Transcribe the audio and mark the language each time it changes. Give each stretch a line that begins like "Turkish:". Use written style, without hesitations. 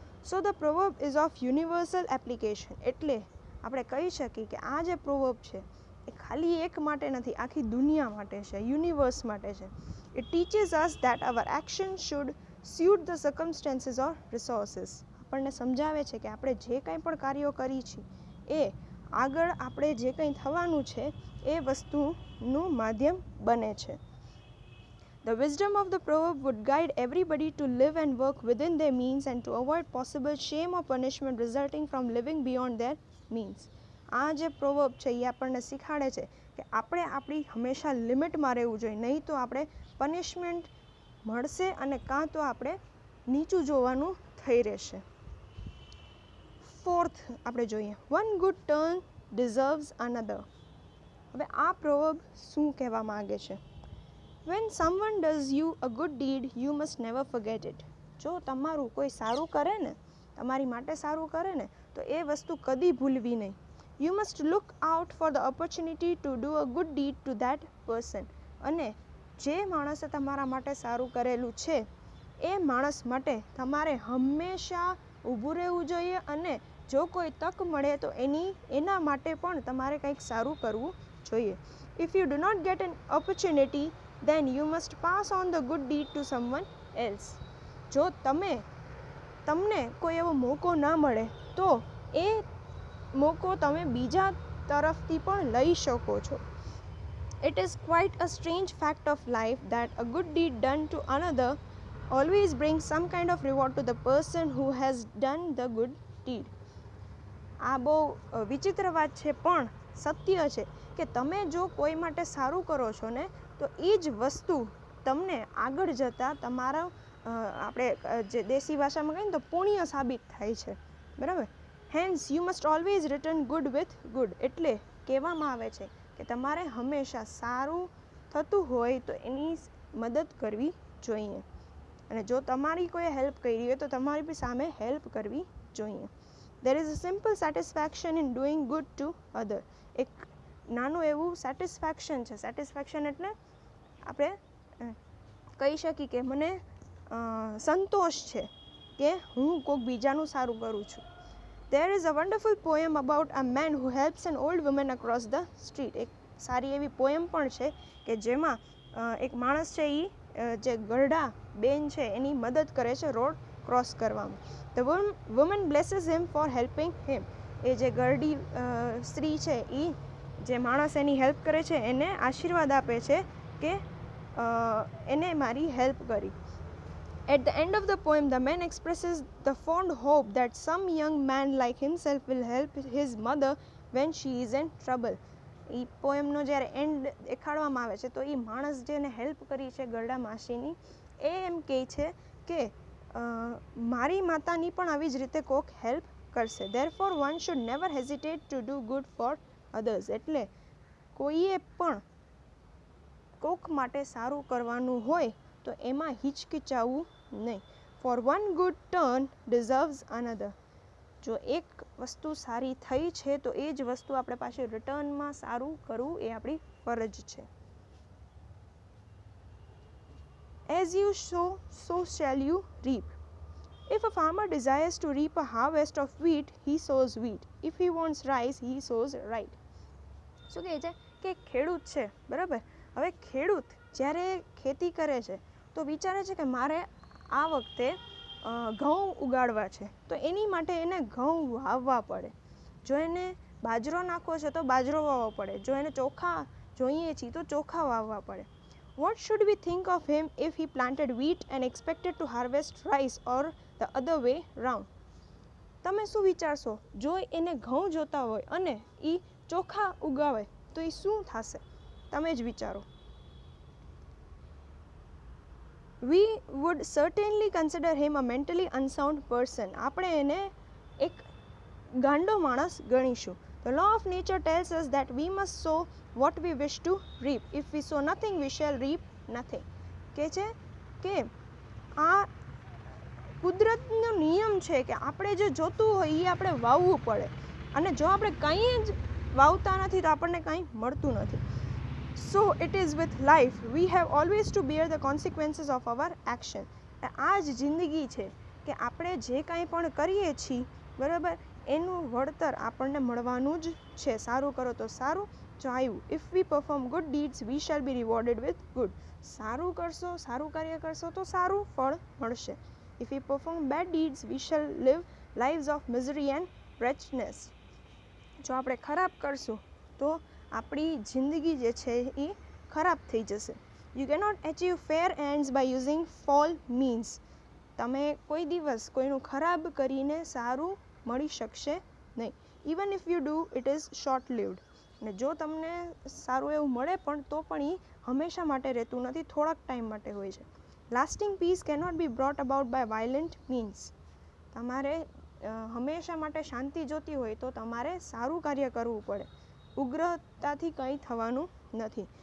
English: So the proverb is of universal application.
Gujarati: એટલે આપણે કહી શકીએ કે આ જે પ્રોવર્બ છે એ ખાલી એક માટે નથી, આખી દુનિયા માટે છે, યુનિવર્સ માટે છે.
English: It teaches us that our action should suit the circumstances or resources.
Gujarati: આપણને સમજાવે છે કે આપણે જે કંઈ પણ કાર્યો કરી છીએ એ આગળ આપણે જે કંઈ થવાનું છે એ વસ્તુનું માધ્યમ બને છે.
English: The wisdom of the proverb would guide everybody to live and work within their means and to avoid possible shame or punishment resulting from living beyond their means.
Gujarati: આ જે પ્રોવર્બ છે એ આપણને શીખવાડે છે કે આપણે આપણી હંમેશા લિમિટમાં રહેવું જોઈએ, નહીં તો આપણે પનિશમેન્ટ મળશે અને કાં તો આપણે નીચું જોવાનું થઈ રહેશે.
English: fourth
Gujarati: આપણે જોઈએ,
English: One good turn deserves another.
Gujarati: હવે આ પ્રોવર્બ શું કહેવા માગે છે?
English: When someone does you a good deed you must never forget it.
Gujarati: જો તમારું કોઈ સારું કરે ને, તમારી માટે સારું કરે ને, તો એ વસ્તુ કદી ભૂલવી નહીં.
English: You must look out for the opportunity to do a good deed to that person.
Gujarati: અને જે માણસે તમારા માટે સારું કરેલું છે એ માણસ માટે તમારે હંમેશા ઊભું રહેવું જોઈએ, અને જો કોઈ તક મળે તો એના માટે પણ તમારે કંઈક સારું કરવું જોઈએ.
English: If you do not get an opportunity then you must pass on the good deed to someone else.
Gujarati: જો તમને કોઈ એવો મોકો ના મળે તો એ મોકો તમે બીજા તરફથી પણ લઈ શકો છો.
English: It is quite a strange fact of life that a good deed done to another always brings some kind of reward to the person who has done the good deed.
Gujarati: આ બહુ વિચિત્ર વાત છે, પણ સત્ય છે કે તમે જો કોઈ માટે સારું કરો છો ને, તો એ જ વસ્તુ તમને આગળ જતાં તમારા આપણે જે દેશી ભાષામાં કહીએ ને તો પુણ્ય સાબિત થાય છે, બરાબર.
English: Hence you must always return good with good.
Gujarati: એટલે કહેવામાં આવે છે કે તમારે હંમેશા સારું થતું હોય તો એની મદદ કરવી જોઈએ, અને જો તમારી કોઈ હેલ્પ કરી હોય તો તમારી બી સામે હેલ્પ કરવી જોઈએ.
English: There is a simple satisfaction in doing good to other.
Gujarati: એક નાનું એવું સેટિસ્ફેક્શન છે. સેટિસ્ફેક્શન એટલે આપણે કહી શકીએ કે મને સંતોષ છે કે હું કોઈક બીજાનું સારું કરું છું.
English: There is a wonderful poem about a man who helps an old woman across the street.
Gujarati: એક સારી એવી પોયમ પણ છે કે જેમાં એક માણસ છે એ જે ગરડા બેન છે એની મદદ કરે છે રોડ ક્રોસ કરવામાં.
English: The woman blesses him for helping him.
Gujarati: એ જે ગરડી સ્ત્રી છે એ જે માણસ એની હેલ્પ કરે છે એને આશીર્વાદ આપે છે કે એને મારી હેલ્પ કરી.
English: At the end of the poem, the man expresses the fond hope that some young man like himself will help his mother when she is in trouble.
Gujarati: એ પોએમનો જ્યારે એન્ડ દેખાડવામાં આવે છે તો એ માણસ જેને હેલ્પ કરી છે ગરડા માસીની, એ એમ કહે છે કે મારી માતાની પણ આવી જ રીતે કોક હેલ્પ કરશે.
English: Therefore one should never hesitate to do good for others.
Gujarati: એટલે કોઈએ પણ કોક માટે સારું કરવાનું હોય તો એમાં હિચકિચાવવું નહીં.
English: For one good turn deserves another.
Gujarati: જો એક વસ્તુ સારી થઈ છે તો એ જ વસ્તુ આપણે પાછી રિટર્નમાં સારું કરવું એ આપણી ફરજ છે.
English: As you sow, so shall you reap. If a farmer desires to reap a harvest of wheat, he sows wheat. If he wants rice, he sows rice.
Gujarati: શું કહે છે કે ખેડૂત છે, બરાબર. હવે ખેડૂત જ્યારે ખેતી કરે છે તો વિચારે છે કે મારે આ વખતે ઘઉં ઉગાડવા છે, તો એની માટે એને ઘઉં વાવવા પડે. જો એને બાજરો નાખવો છે તો બાજરો વાવવો પડે. જો એને ચોખા જોઈએ છીએ તો ચોખા વાવવા પડે.
English: What should we think of him if he planted wheat and expected to harvest rice, or the other way round?
Gujarati: તમે શું વિચારશો? જો એને ઘઉં જોતા હોય અને એ ચોખા ઉગાવે તો એ શું થશે? તમે જ વિચારો.
English: We would certainly consider him a mentally unsound person.
Gujarati: આપણે એને એક ગાંડો માણસ ગણીશું.
English: The law of nature tells us that we must sow what we wish to reap. If we sow nothing, we shall reap nothing.
Gujarati: કે છે કે આ કુદરતનો નિયમ છે કે આપણે જે જોતું હોય એ આપણે વાવવું પડે, અને જો આપણે કંઈ જ વાવતા નથી તો આપણને કંઈ મળતું નથી.
English: So it is with life. We have always to bear the consequences of our action.
Gujarati: આ જ જિંદગી છે કે આપણે જે કાંઈ પણ કરીએ છીએ, બરાબર, એનું વળતર આપણને મળવાનું જ છે. સારું કરો તો સારું, ચાયું.
English: If we perform good deeds, we shall be rewarded with good.
Gujarati: સારું કરશો, સારું કાર્ય કરશો તો સારું ફળ મળશે.
English: If we perform bad deeds, we shall live lives of misery and wretchedness.
Gujarati: જો આપણે ખરાબ કરશું તો આપણી જિંદગી જે છે એ ખરાબ થઈ જશે.
English: You cannot achieve fair ends by using foul means.
Gujarati: તમે કોઈ દિવસ કોઈનું ખરાબ કરીને સારું મળી શકશે નહીં.
English: Even if you do it is short lived.
Gujarati: અને જો તમને સારું એવું મળે પણ તો પણ એ હંમેશા માટે રહેતું નથી, થોડાક ટાઈમ માટે હોય છે.
English: Lasting peace cannot be brought about by violent means.
Gujarati: તમારે હંમેશા માટે શાંતિ જોતી હોય તો તમારે સારું કાર્ય કરવું પડે, ઉગ્રતાથી કંઈ થવાનું નથી.